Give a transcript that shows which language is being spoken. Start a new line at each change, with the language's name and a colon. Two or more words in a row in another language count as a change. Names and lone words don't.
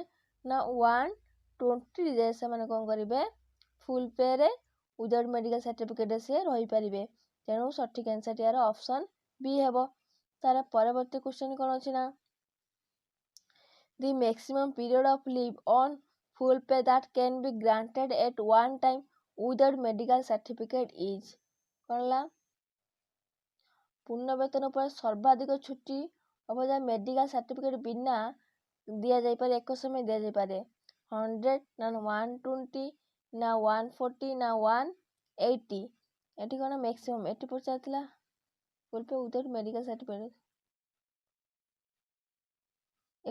Odia: ନା 120 days ସେମାନେ କ'ଣ କରିବେ
English: full payre without medical certificatere
Odia: ସେ ରହିପାରିବେ। ତେଣୁ ସଠିକ୍ ଆନ୍ସର୍ଟି ଏହାର ଅପସନ୍ ବି ହେବ। ତାର ପରବର୍ତ୍ତୀ କ୍ୱେଶ୍ଚନ କ'ଣ ଅଛି ନା
English: the maximum period of leave on full pay that can be granted at one time without medical certificate is।
Odia: କ'ଣ ହେଲା ପୂର୍ଣ୍ଣ ବେତନ ଉପରେ ସର୍ବାଧିକ ଛୁଟି ଅବଧି
English: medical certificate
Odia: ବିନା ଦିଆଯାଇପାରେ, ଏକ ସମୟ ଦିଆଯାଇପାରେ? 100 ନା 120 ନା 140 ନା 180? ଏଠି କ'ଣ ମ୍ୟାକ୍ସିମମ୍ ଏଠି ପଚାରିଥିଲା
English: full pay without medical certificate.